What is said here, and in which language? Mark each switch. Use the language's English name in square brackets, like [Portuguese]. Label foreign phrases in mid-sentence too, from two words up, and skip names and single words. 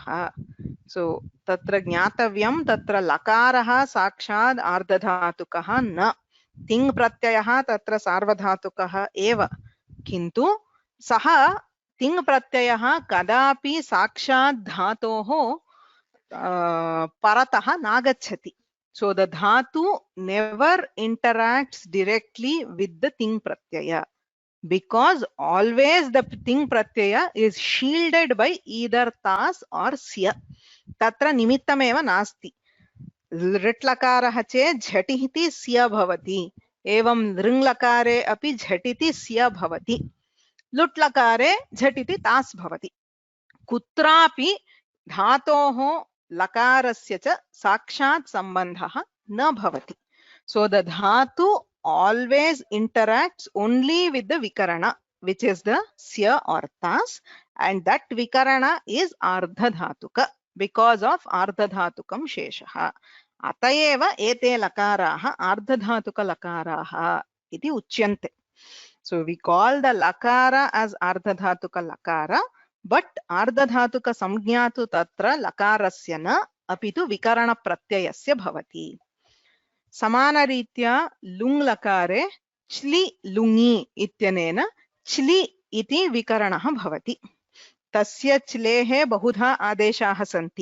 [Sanskrit] सो तत्र ज्ञातव्यं, तत्र लकारः साक्षात् आर्धधातुकः न. तिङ् प्रत्ययः तत्र सार्वधातुकः एव, किन्तु सः तिङ् प्रत्ययः कदापि साक्षात् धातोः परतः नागच्छति. [English] So the dhatu never interacts directly with the [Sanskrit] तिङ् प्रत्यय, [English] because always the [Sanskrit] तिङ् प्रत्यय [English] is shielded by either tas or sya. [Sanskrit] तत्र निमित्तमेव नास्ति. लृट् लकारः चेत् झटिति स्य भवति, एवं लृङ् लकारे अपि झटिति स्य भवति, लुट् लकारे झटिति तास् भवति. कुत्रापि धातोः लकारस्य च साक्षात् सम्बन्धः न भवति. [English] So the dhatu always interacts only with the vikarana, which is the sya or tas, and that vikarana is ardhadhatuka because of [Sanskrit] आर्धधातुकं शेषः. अतएव एते लकाराः आर्धधातुक लकाराः इति उच्यन्ते. [English] So we call the lakara as [Sanskrit] आर्धधातुक लकार, but आर्धधातुक संज्ञा तु तत्र लकारस्य न अपितु विकरण प्रत्ययस्य भवति. समानरीत्या लुङ् लकारे च्लि लुङि इत्यनेन च्लि इति विकरणः भवति. तस्य च्लेः बहुधा आदेशाः सन्ति.